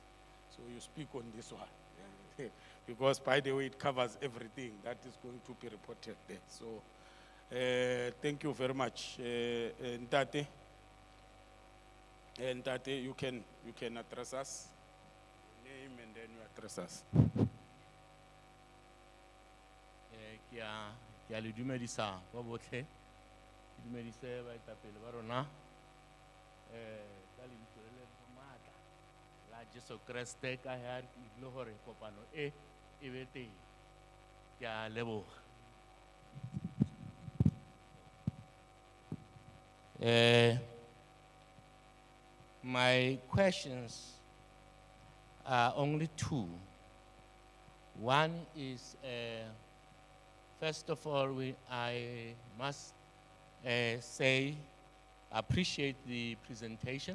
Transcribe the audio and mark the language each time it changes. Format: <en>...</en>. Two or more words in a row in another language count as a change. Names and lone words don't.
<en>So you speak on this one. Because by the way, it covers everything that is going to be reported there. So thank you very much. Ntate, you can address us. Name and then you address us.</en> <tn>Ke a le dumedisa ba botlhe ke dumedise baetapele ba rona ka lebitso le le maatla la Jesu Kriste ka ha le hore kopano e be teng ke a leboga</tn> <en>my questions are only 2. One is first of all, I must say, appreciate the presentation.</en>